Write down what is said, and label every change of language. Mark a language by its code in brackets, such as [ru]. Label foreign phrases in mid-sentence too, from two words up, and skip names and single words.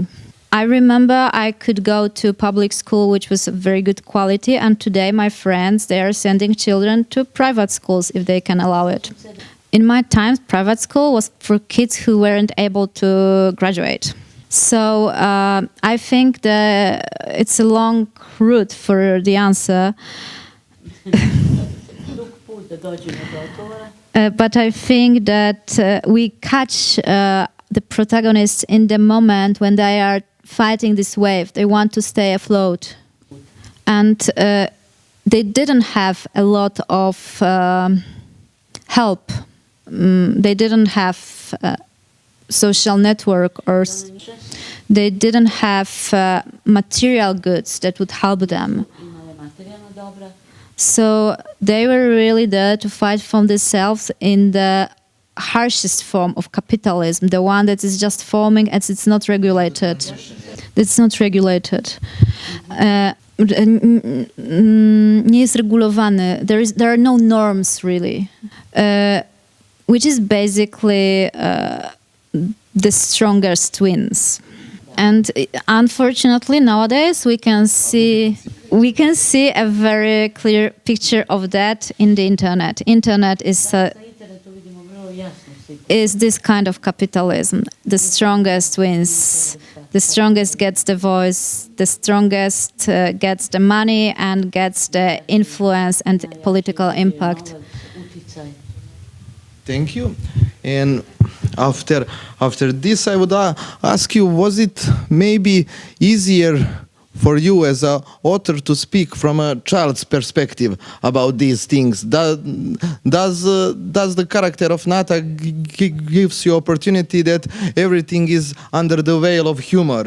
[en] I remember I could go to public school, which was of very good quality, and today my friends, they are sending children to private schools if they can allow it. In my time, private school was for kids who weren't able to graduate. So I think that it's a long route for the answer. [sr] Dug put da dođemo do odgovora. [en] But I think that we catch the protagonists in the moment when they are fighting this wave. They want to stay afloat. And they didn't have a lot of help. They didn't have social network, or they didn't have material goods that would help them. [sr] Imale materijalna dobra. [en] So they were really there to fight for themselves in the harshest form of capitalism, the one that is just forming and it's not regulated. It's not regulated. [pl] Nie jest regulowany. [en] There are no norms really, which is basically the strongest twins. And unfortunately nowadays we can see a very clear picture of that in the internet. Internet is [sr] Na internetu vidimo vrlo jasnu sliku. [en] is this kind of capitalism. The strongest wins. The strongest gets the voice. The strongest gets the money and gets the influence and political impact. [sr] Novac, uticaj. [en] Thank you. And after this, I would ask you: was it maybe easier for you as an author to speak from a child's perspective about these things? Does the character of Nata gives you opportunity that everything is under the veil of humor?